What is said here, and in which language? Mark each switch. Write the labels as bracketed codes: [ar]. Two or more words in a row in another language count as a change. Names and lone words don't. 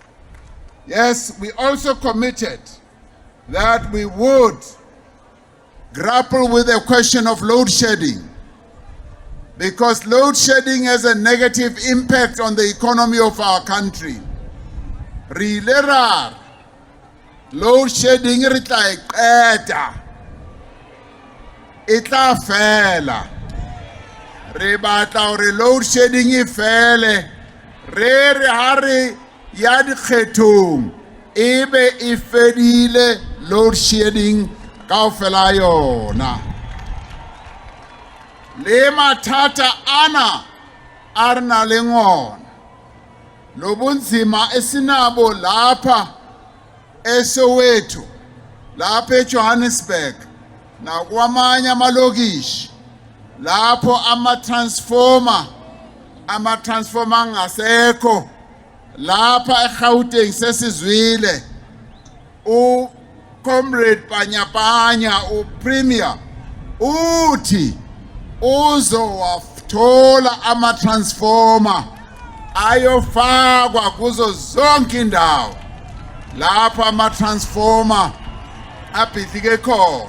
[en] Yes, we also committed that we would grapple with the question of load shedding, because load shedding has a negative impact on the economy of our country. Load shedding [st] re tla iqeda, e tla fela. Re batla hore [en] load shedding [st] e fele, re ha re ya dikgethong ebe e fedile [en] load shedding [st] kaofela yona. Le mathata ana a re nang le ona, [zu] lobunzima esinabo lapha eSoweto, lapha eJohannesburg nakwamanye amalokishi lapho ama-transformer ngasekho, lapha eGauteng sesizwile uComrade Panyapanya uPremier uthi uzowathola ama-transformer ayofakwa kuzo zonke indawo lapha ama-transformer abhidlike khona.